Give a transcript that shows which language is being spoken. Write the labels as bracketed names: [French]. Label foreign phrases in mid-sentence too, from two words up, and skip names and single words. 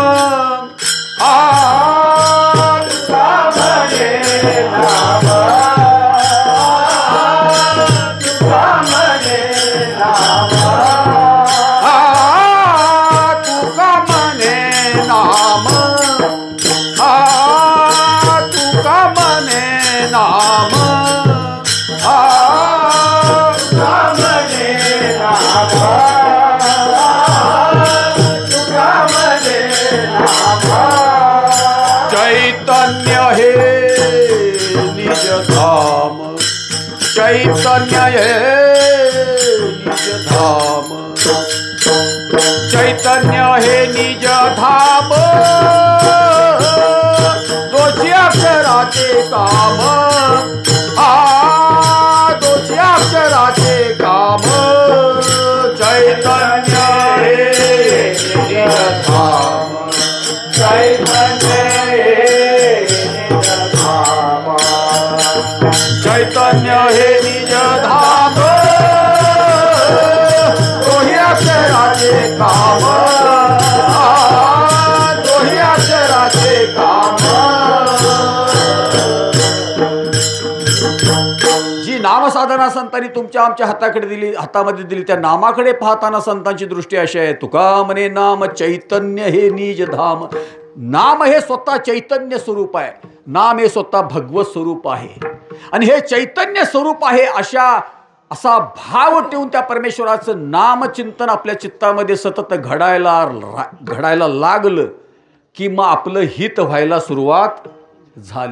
[Marathi] तुका म्हणे नाम तुका म्हणे नाम तुका म्हणे नाम तुका म्हणे नाम चैतन्य हे निज धाम, चैतन्य हे निज धाम, चैतन्य हे निज धाम, दोषी अक्षराचे काम, दोषी अक्षराचे काम, चैतन्य हे निज धाम, चैतन्य चैतन्य हे निज धाम, दोही अक्षराचे काम, दोही अक्षराचे काम. जी नामसाधना संतांनी तुमच्या आमच्या हातामध्ये दिली त्या नामाकडे पाहताना संतांची दृष्टी अशी आहे, तुका म्हणे नाम चैतन्य हे निज धाम. नाम हे स्वतः चैतन्य स्वरूप आहे, नाम हे स्वतः भगवत स्वरूप आहे आणि हे चैतन्य स्वरूप आहे असा भाव ठेवून त्या परमेश्वराचं नामचिंतन आपल्या चित्तामध्ये सतत घडायला लागलं की मग आपलं हित व्हायला सुरुवात झाली.